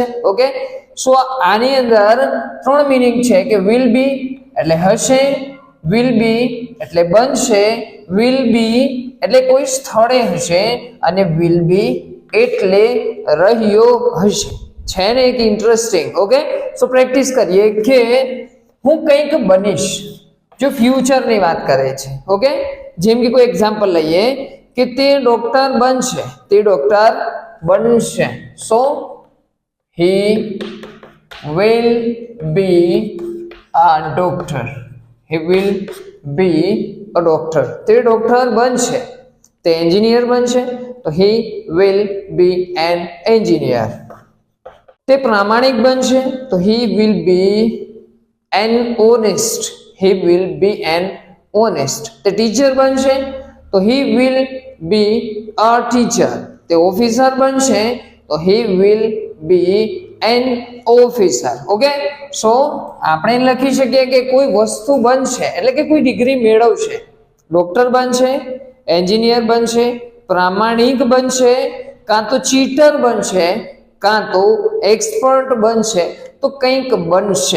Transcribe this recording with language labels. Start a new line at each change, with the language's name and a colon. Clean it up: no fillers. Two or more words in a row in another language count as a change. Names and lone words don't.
Gujarati: ઓકે, સો આની અંદર ત્રણ મીનિંગ છે કે
English: will be
Gujarati: એટલે હશે,
English: will be
Gujarati: એટલે બનશે,
English: will be
Gujarati: એટલે કોઈ સ્થળે હશે અને
English: will be
Gujarati: એટલે રહ્યો હશે. છે ને એક ઇન્ટરેસ્ટિંગ. ઓકે, સો પ્રેક્ટિસ કરીએ કે હું કંઈક બનીશ, જો ફ્યુચરની વાત કરે છે. ઓકે, જેમ કે કોઈ એક્ઝામ્પલ લઈએ કે તે ડોક્ટર બનશે, તે ડોક્ટર બનશે.
English: સો he will be a doctor, he will be a doctor.
Gujarati: તે ડોક્ટર બનશે. તે એન્જિનિયર બનશે તો
English: he will be an engineer.
Gujarati: તે પ્રામાણિક બનશે તો
English: he will be an honest, he will be an honest.
Gujarati: તે ટીચર બનશે તો
English: he will be a teacher.
Gujarati: તે ઓફિસર બનશે તો
English: he will be an officer.
Gujarati: ઓકે, સો આપણે લખી શકીએ કે કોઈ વસ્તુ બનશે એટલે કે કોઈ ડિગ્રી મેળવશે. ડોક્ટર બનશે, એન્જિનિયર બનશે, પ્રામાણિક બનશે, કાં તો ચીટર બનશે, કાં તો એક્સપર્ટ બનશે, તો કંઈક બનશે.